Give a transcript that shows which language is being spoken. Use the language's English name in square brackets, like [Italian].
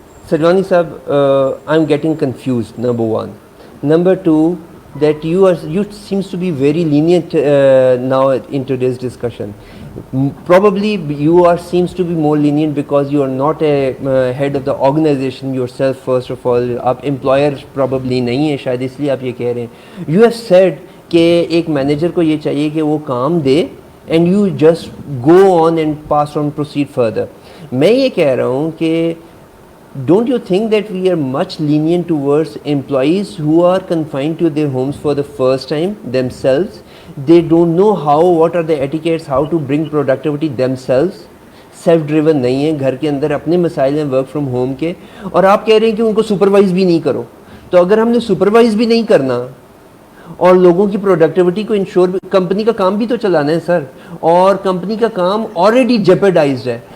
[English] Sajwani Sab, I'm getting confused. Number one, number two, that you seems to be very lenient now in today's discussion. Probably you are seems to be more lenient because you are not a head of the organization yourself. First of all, [Hindi] आप employer probably नहीं है, शायद इसलिए आप ये कह रहे हैं. [English] You have said [Hindi] कि एक मैनेजर को ये चाहिए कि वो काम दे, [English] and you just go on and pass on proceed further. [Hindi] मैं ये कह रहा हूँ कि [English] don't you think that we are much lenient towards employees who are confined to their homes for the first time themselves? They don't know what are the etiquettes, how to bring productivity themselves. [Hindi] Self driven नहीं है, घर के अंदर अपने मसाइल हैं work from home के, और आप कह रहे हैं कि उनको सुपरवाइज भी नहीं करो. तो अगर हमने सुपरवाइज भी नहीं करना और लोगों की प्रोडक्टिविटी को इंश्योर, कंपनी का काम भी तो चलाना है सर, और कंपनी का काम ऑलरेडी जेपरडाइज्ड है.